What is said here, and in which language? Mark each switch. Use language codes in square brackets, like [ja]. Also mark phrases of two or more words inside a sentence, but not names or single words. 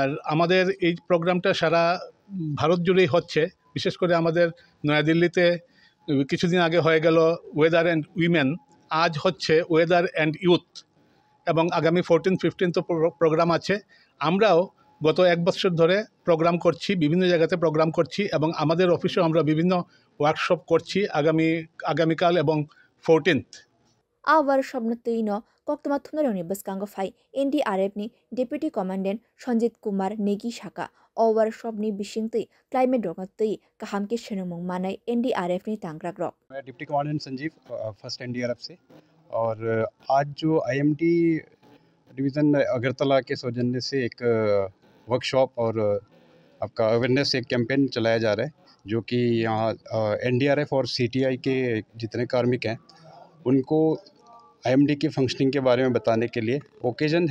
[bn] আমাদের এই প্রোগ্রামটা সারা ভারত জুড়েই হচ্ছে বিশেষ করে আমাদের নয়াদিল্লিতে কিছুদিন আগে হয়ে গেল [en] weather and women [bn] আজ হচ্ছে [en] weather and youth [bn] এবং আগামী 14-15 তো প্রোগ্রাম আছে আমরাও গত এক বছর ধরে প্রোগ্রাম করছি বিভিন্ন জায়গাতে প্রোগ্রাম করছি এবং আমাদের অফিসেও আমরা বিভিন্ন ওয়ার্কশপ করছি আগামীকাল এবং 14th [trp] a workshop no twino koktoma thunaroni bwskango phai NDRF ni [en] deputy commandant [trp] Sanjit Kumar Negi Saka o workshop ni bisingtwi climate rok twi kaham ke shenamung manai NDRF ni tangrak rok [hi] मैं [en] deputy commandant [hi] संजीव फर्स्ट एनडीआरएफ से और आज जो आईएमडी डिवीज़न अगरतला के सौजन्य से एक वर्कशॉप और आपका अवेयरनेस एक कैंपेन चलाया जा रहा है जो कि यहाँ एनडीआरएफ और सीटीआई के जितने कार्मिक हैं उनको आईएमडी की फंक्शनिंग के बारे में बताने के लिए ओकेजन